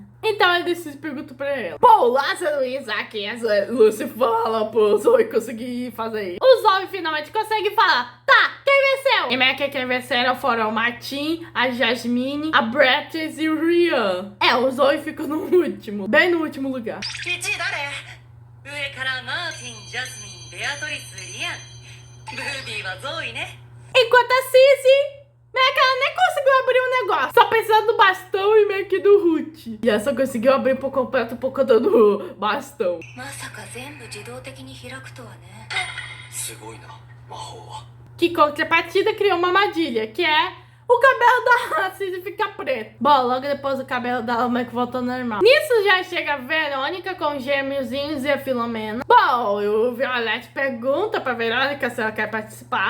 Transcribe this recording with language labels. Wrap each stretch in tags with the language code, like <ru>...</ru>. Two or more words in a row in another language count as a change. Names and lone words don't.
<pt>Então ele decide perguntar pra ela. Pô, o Lázaro e Isaac e a Lucy falam pro Zoe conseguir fazer isso. O Zoe finalmente consegue falar. Tá, quem venceu? E meio que quem venceram foram o Martin, a Jasmine, a Brattis e o Rian. O Zoe fica no último. Bem no último lugar.</pt> <ja>1 位誰？上からマーティン、ジャスミン、ベアトリス、リアン。ブービーはゾーイね。</ja> <pt>Enquanto a Cici meio que ela nem conseguiu abrir um negócio. Só precisando do bastão e meio que do Ruth. E ela só conseguiu abrir por completo por conta do bastão.</pt> <ja>まさか全部自動的に開くとはね。すごいな魔法は。</ja> <pt>Que contrapartida criou uma armadilha, que é o cabelo da Cici ficar preto. Bom, logo depois o cabelo dela meio que voltou ao normal. Nisso já chega a Verônica com os gêmeozinhos e a Filomena. Bom, o Violette pergunta pra Verônica se ela quer participar.</pt>